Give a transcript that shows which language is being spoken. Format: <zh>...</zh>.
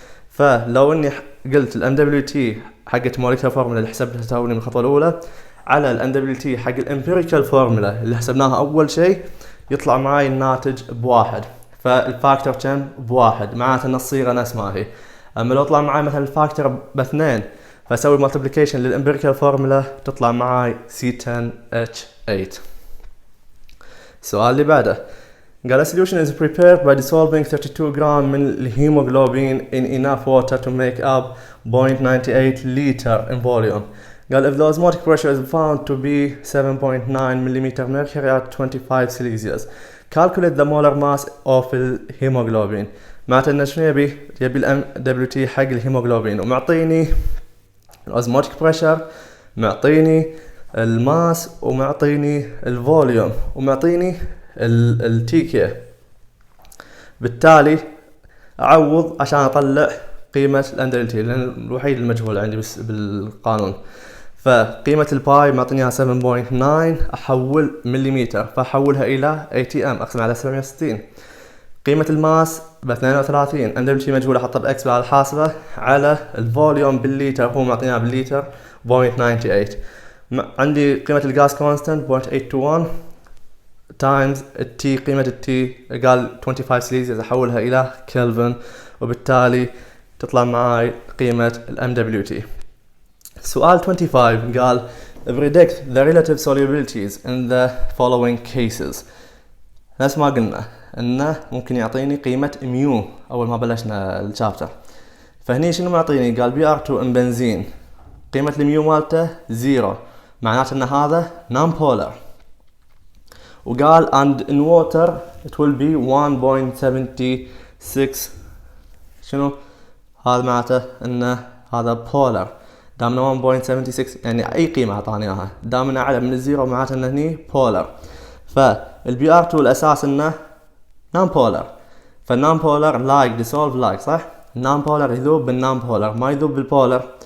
<ar>فلو اني قلت الام دبليو تي حقت موليكولار فورمولا اللي حسبتها توني من الخطوه الاولى على الام دبليو تي حق الامبيريكال فورمولا اللي حسبناها اول شيء، يطلع معي الناتج بواحد. فالفاكتور كم بواحد، معناته ان الصيغه نفس ما هي. اما لو طلع معي مثلا الفاكتور باثنين، فاسوي مالتيبليكيشن للامبيريكال فورمولا تطلع معي C10H8.</ar> <en>السؤال اللي بعده</en> <ar>قال</ar> <en>a solution is prepared by dissolving 32</en> <ar>جرام من الهيموغلوبين</ar> <en>in enough water to make up 0.98 liter in volume.</en> <ar>قال</ar> <en>if the osmotic pressure is found to be 7.9 millimeter mercury at 25 celsius calculate the molar mass of الهيموغلوبين.</en> <ar>معناته انه شنو يبي الام دبليو تي حق الهيموغلوبين، ومعطيني الاسموتيك بريشر، معطيني الماس، ومعطيني الفوليوم، ومعطيني التي كي. بالتالي اعوض عشان اطلع قيمة الام دبليو تي لان الوحيد المجهول عندي بس بالقانون. فقيمة الباي معطينيها 7.9، احول مليمتر فاحولها الى اي تي ام اقسم على 760. قيمة الماس ب 32، ام دبليو تي مجهول احطها باكس على الحاسبة، على الفوليوم بالليتر هو معطيناها بالليتر 0.98. عندي قيمة الغاز كونستانت 0.821 تايمز التي، قيمة التي قال 25 سليزيوس احولها الى كلفن، وبالتالي تطلع معاي قيمة الام دبليو تي. سؤال 25 قال</ar> <en>predict the relative solubilities in the following cases.</en> <ar>نفس ما قلنا انه ممكن يعطيني قيمة ميو اول ما بلشنا الشابتر. فهني شنو معطيني؟ قال BR2 ان بنزين قيمة الميو مالته 0، معناته ان هذا</ar> <en>non polar.</en> <ar>وقال</ar> <en>and in water it will be 1.76.</en> <ar>شنو هذا؟ معناته ان هذا polar. دامنا 1.76 يعني اي قيمة اعطاني اياها، دامنا اعلى من الزيرو معناته انه هني polar. فالبي ار 2 الاساس انه non polar، فالنون polar</ar> <en>like dissolve like</en> <ar>صح؟ النون polar يذوب بالنون polar ما يذوب بالبولر.</ar>